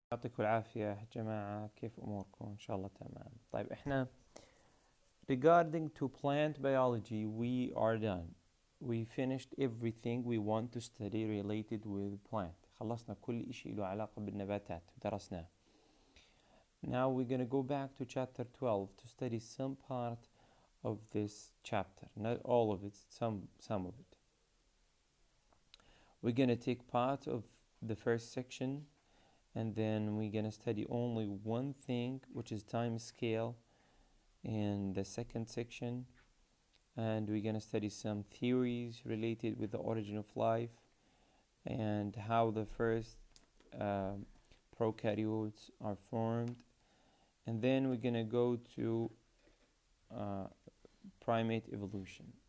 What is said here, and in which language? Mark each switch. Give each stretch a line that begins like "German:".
Arabic: يعطيكم العافية جماعة، كيف أموركم؟ إن شاء الله تمام. طيب إحنا
English: regarding to plant biology we are done. We finished everything we want to study related with plant.
Arabic: خلصنا كل إشي له علاقة بالنباتات درسناه.
English: Now we're gonna go back to chapter 12 to study some part of this chapter. Not all of it, some of it. We're gonna take part of the first section, and then we're gonna study only one thing, which is time scale, in the second section, and we're gonna study some theories related with the origin of life and how the first prokaryotes are formed, and then we're gonna go to primate evolution.